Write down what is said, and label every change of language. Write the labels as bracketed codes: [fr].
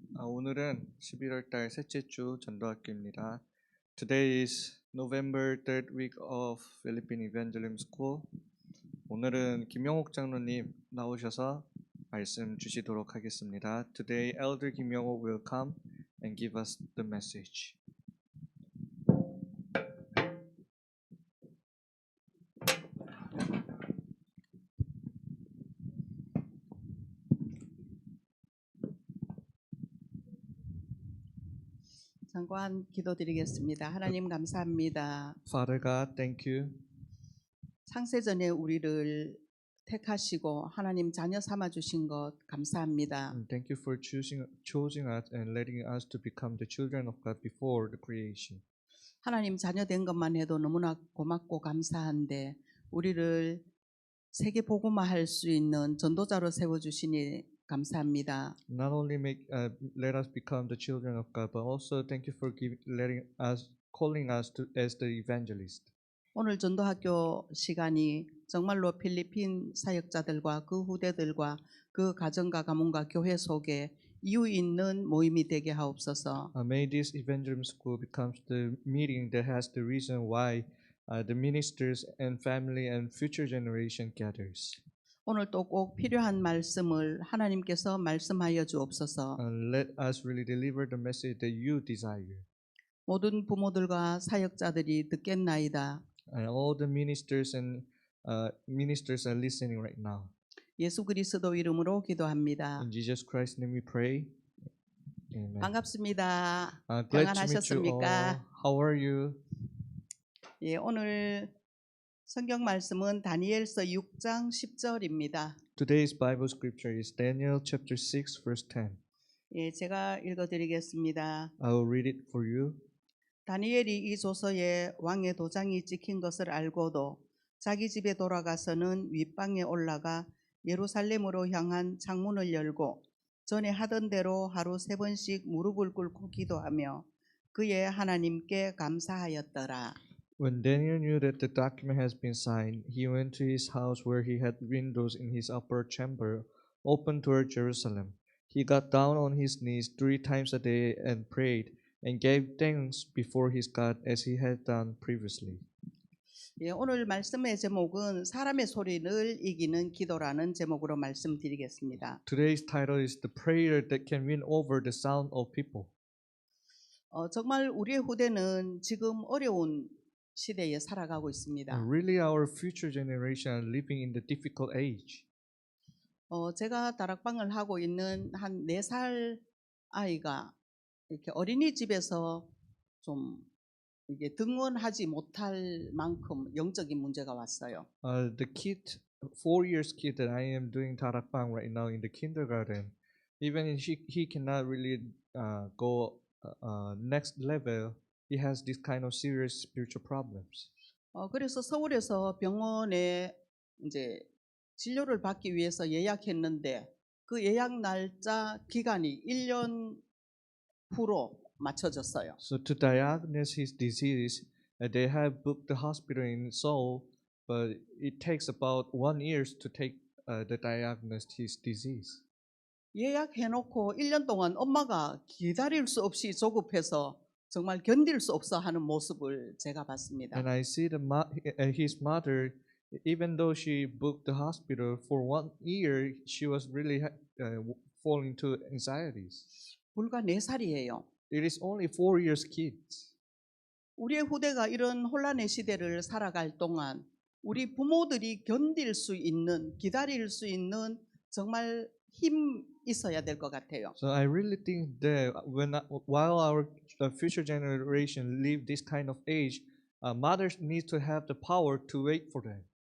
[ko] 오늘은 11월 달 셋째 주 전도학교입니다. [en] Today is November 3rd week of Philippine Evangelism School. [ko] 오늘은 김영옥 장로님 나오셔서 말씀 주시도록 하겠습니다. [en] Today Elder 김영옥 will come and give us the message. [ko] 잠깐 기도드리겠습니다. 하나님 감사합니다. [en] Father God, thank you. [ko] 창세전에 우리를 택하시고 하나님 자녀 삼아 주신 것 감사합니다. [en] And thank you for choosing us and letting us to become the children of God before the creation. [ko] 하나님 자녀 된 것만 해도 너무나 고맙고 감사한데 우리를 세계 복음화할 수 있는 전도자로 세워 주시니 감사합니다. [en] Not only let us become the children of God, but also thank you for calling us as the evangelist. [ko] 오늘 전도학교 시간이 정말로 필리핀 사역자들과 그 후대들과 그 가정과 가문과 교회 속에 이유 있는 모임이 되게 하옵소서. [en] May this evangelism school becomes the meeting that has the reason why the ministers and family and future generation gathers. [ko] 오늘 또 꼭 필요한 말씀을 하나님께서 말씀하여 주옵소서. [en] Let us really deliver the message that you desire. [ko] 모든 부모들과 사역자들이 듣겠나이다. [en] And all the ministers are listening right now. [ko] 예수 그리스도 이름으로 기도합니다. [en] In Jesus Christ's name we pray. Amen. [ko] 반갑습니다. [en] Glad to meet you all. [ko] 평안하셨습니까? [en] How are you? [ko] 예, 오늘 성경 말씀은 다니엘서 6장 10절입니다. [en] Today's Bible scripture is Daniel chapter 6 verse 10. [ko] 예, 제가 읽어드리겠습니다. [en] I will read it for you. [ko] 다니엘이 이 조서에 왕의 도장이 찍힌 것을 알고도 자기 집에 돌아가서는 윗방에 올라가 예루살렘으로 향한 창문을 열고 전에 하던 대로 하루 3번씩 무릎을 꿇고 기도하며 그의 하나님께 감사하였더라. [en] When Daniel knew that the document has been signed, he went to his house where he had windows in his upper chamber open toward Jerusalem. He got down on his knees 3 times a day and prayed and gave thanks before his God as he had done previously. [ko] 예, 오늘 말씀의 제목은 사람의 소리를 이기는 기도라는 제목으로 말씀드리겠습니다. [en] Today's title is The Prayer That Can Win Over the Sound of People. [ko] 정말 우리의 후대는 지금 어려운 시대에 살아가고 있습니다. [en] Really, our future generation are living in the difficult age. [ko] 제가 다락방을 하고 있는 한 4살 아이가 이렇게 어린이집에서 좀 이게 등원하지 못할 만큼 영적인 문제가 왔어요. [en] The kid, 4 years kid that I am doing tarakbang right now in the kindergarten, even if he cannot really go next level, he has this kind of serious spiritual problems. [ko] 그래서 서울에서 병원에 이제 진료를 받기 위해서 예약했는데 그 예약 날짜 기간이 1년 후로 맞춰졌어요. [en] So to diagnose his disease, they have booked the hospital in Seoul, but it takes about 1 year to take the diagnose his disease. [ko] 예약해놓고 1년 동안 엄마가 기다릴 수 없이 조급해서 정말 견딜 수 없어 하는 모습을 제가 봤습니다. [en] And I see his mother, even though she booked the hospital for 1 year, she was really falling to anxieties. [ko] 불과 4살이에요. [en] It is only 4 years kids. [ko] 우리의 후대가 이런 혼란의 시대를 살아갈 동안 우리 부모들이 견딜 수 있는, 기다릴 수 있는 정말 힘 있어야 될 것 같아요. [en] So I really think that while our future generation live this kind of age, mothers need to have the power to wait for them.